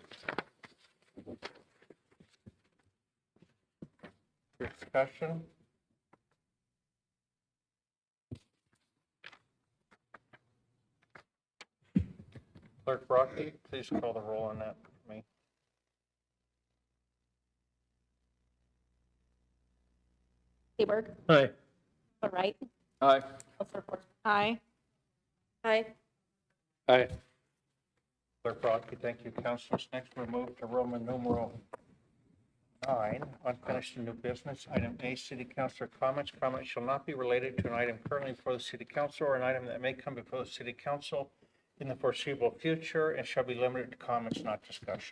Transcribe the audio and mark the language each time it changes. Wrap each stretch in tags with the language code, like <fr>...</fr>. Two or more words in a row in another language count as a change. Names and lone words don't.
<en>Discussion? Clerk Brocky, please call the roll on that for me. Kleberg, Aye. Councilor Wright, Aye. Councilor Forsman. Aye. Aye. Aye. Clerk Brocky, thank you, councilors. Next, we'll move to Roman numeral 9, unfinished and new business. Item A, city councilor comments. Comments shall not be related to an item currently before the city council or an item that may come before the city council in the foreseeable future and shall be limited to comments, not discussion.</en>